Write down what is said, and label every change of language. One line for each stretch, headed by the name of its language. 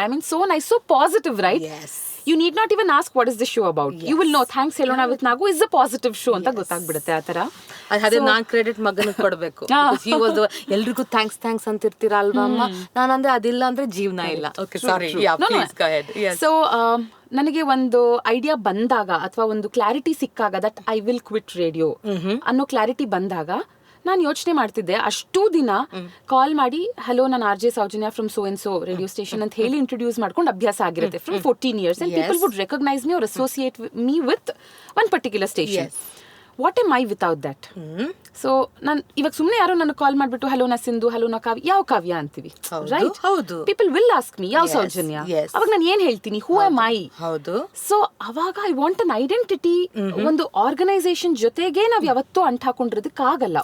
English: I mean, so nice, so positive, right? Yes. You need not even ask what is the show about. Yes. You will know Thanx Helona with Naagu is a positive show
Kannada: ಅಂತ ಗೊತ್ತಾಗ್ಬಿಡುತ್ತೆ. ಆ ತರ ಅದೇ ನಾನ್ credit ಮಗನಿಗೆ ಕೊಡಬೇಕು. ಎಲ್ರಿಗೂ thanks ಅಂತಿರ್ತೀರ ಅಲ್ವಾ ಅಮ್ಮ, ನಾನಂದ್ರೆ ಅದಿಲ್ಲ ಅಂದ್ರೆ ಜೀವನ ಇಲ್ಲ.
English: Okay sorry, please go ahead.
Kannada: So ನನಗೆ ಒಂದು ಐಡಿಯಾ ಬಂದಾಗ ಅಥವಾ ಒಂದು ಕ್ಲಾರಿಟಿ ಸಿಕ್ಕಾಗ
English: that I will quit radio
Kannada: ಅನ್ನೋ ಕ್ಲಾರಿಟಿ ಬಂದಾಗ ನಾನು ಯೋಚನೆ ಮಾಡ್ತಿದ್ದೆ. ಅಷ್ಟು ದಿನ ಕಾಲ್ ಮಾಡಿ ಹಲೋ ನಾನು RJ Soujanya
English: from so and so radio station
Kannada: ಅಂತ ಹೇಳಿ ಇಂಟ್ರೊಡ್ಯೂಸ್ ಮಾಡ್ಕೊಂಡು ಅಭ್ಯಾಸ ಆಗಿರುತ್ತೆ from 14 years.
English: And people would recognize me or associate me with one particular station. What am I without that?
Kannada: So ನಾನು ಇವಾಗ ಸುಮ್ಮನೆ ಯಾರೋ ನನಗೆ ಕಾಲ್ ಮಾಡ್ಬಿಟ್ಟು ಹಲೋ ನಾ ಸಿಂಧು, ಹಲೋ ನಾ ಕಾವ್ಯ, ಯಾವ ಕಾವ್ಯ ಅಂತೀವಿ, ರೈಟ್? ಹೌದು.
English: people will ask me
Kannada: ಯಾವ ಸೌಜನ್ಯ, ಅವಾಗ ನಾನು ಏನ್ ಹೇಳ್ತೀನಿ,
English: Who am I?
Kannada: ಹೌದು.
English: So ಅವಾಗ I want an identity.
Kannada: ಒಂದು ಆರ್ಗನೈಸೇಷನ್ ಜೊತೆಗೆ ನಾವ್ ಯಾವತ್ತೂ ಅಂಟ್ ಹಾಕೊಂಡಿರೋದಕ್ಕಾಗಲ್ಲ.